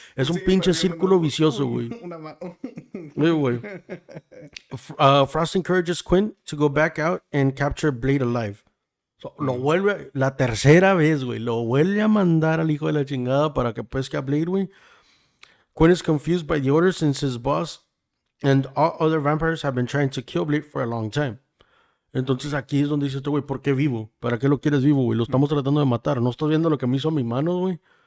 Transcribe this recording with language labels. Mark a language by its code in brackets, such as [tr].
[es] Es un Sigue pinche perdiendo círculo vicioso, güey. Una mano. [en] Güey. Frost encourages Quinn to go back out and capture Blade alive. [es] So, lo vuelve, la tercera vez, güey, lo vuelve a mandar al hijo de la chingada para que pesque a Blade, güey. [en] Quinn is confused by the order since his boss and all other vampires have been trying to kill Blade for a long time. [es] Entonces aquí es donde dice este güey, ¿por qué vivo? ¿Para qué lo quieres vivo, güey? Lo estamos tratando de matar. ¿No estás viendo lo que me hizo a mis manos, güey?